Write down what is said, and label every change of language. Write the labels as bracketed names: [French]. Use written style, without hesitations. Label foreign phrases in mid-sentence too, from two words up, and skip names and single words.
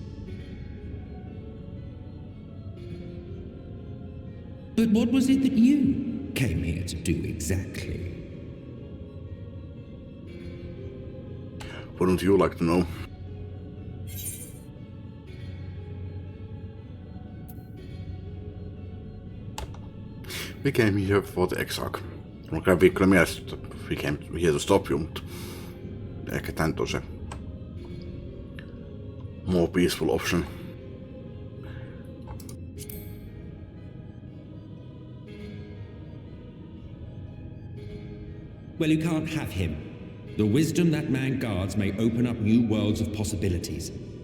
[English] But what was it that you came here to do exactly? Wouldn't you like to know? We came here for the exarch. [Finnish] Mulla kävi kyllä mielessä, että [English] we came here to stop you, [Finnish] mutta ehkä tän on se [English] more peaceful option. Well, you can't have him. The wisdom that man guards may open up new worlds of possibilities.